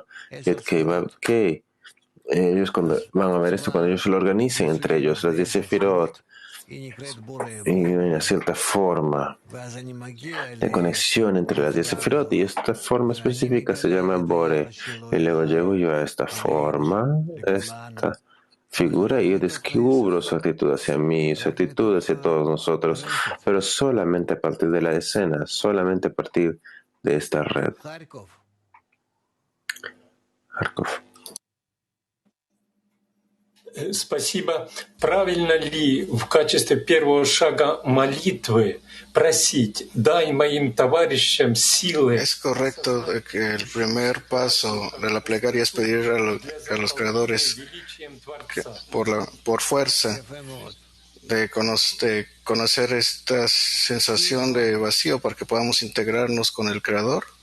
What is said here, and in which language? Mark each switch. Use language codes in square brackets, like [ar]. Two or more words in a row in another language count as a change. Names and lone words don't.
[es] Que ellos cuando van a ver esto, cuando ellos lo organicen entre ellos, las 10 Sefirot, y hay una cierta forma de conexión entre las 10 Sefirot, y esta forma específica se llama Bore. Y luego llego yo a esta forma, esta figura, y yo descubro su actitud hacia mí, su actitud hacia todos nosotros, pero solamente a partir de la escena, solamente a partir de esta red. [ru] Харьков. Спасибо. Правильно ли в качестве первого шага молитвы просить, дай моим товарищам силы? [es] Es correcto que el primer paso de la plegaria es pedir a los creadores que por fuerza de conocer esta sensación de vacío para que podamos integrarnos con el Creador.